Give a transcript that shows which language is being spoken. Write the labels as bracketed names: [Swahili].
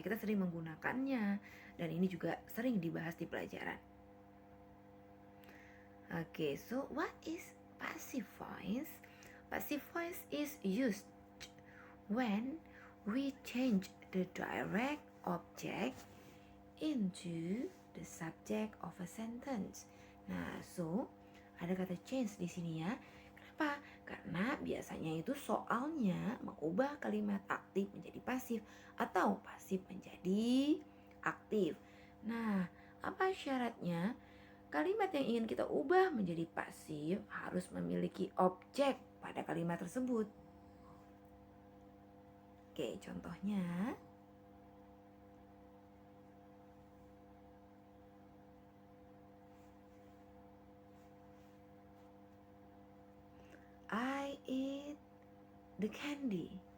[Indonesian] Kita sering menggunakannya dan ini juga sering dibahas di pelajaran. [English] Okay, so what is passive voice? Passive voice is used when we change the direct object into the subject of a sentence. [Indonesian] Nah, so ada kata change di sini ya. Kenapa? Karena biasanya itu soalnya mengubah kalimat aktif menjadi pasif atau pasif menjadi aktif. Nah, apa syaratnya? Kalimat yang ingin kita ubah menjadi pasif harus memiliki objek pada kalimat tersebut. Oke, contohnya [English] I eat the candy.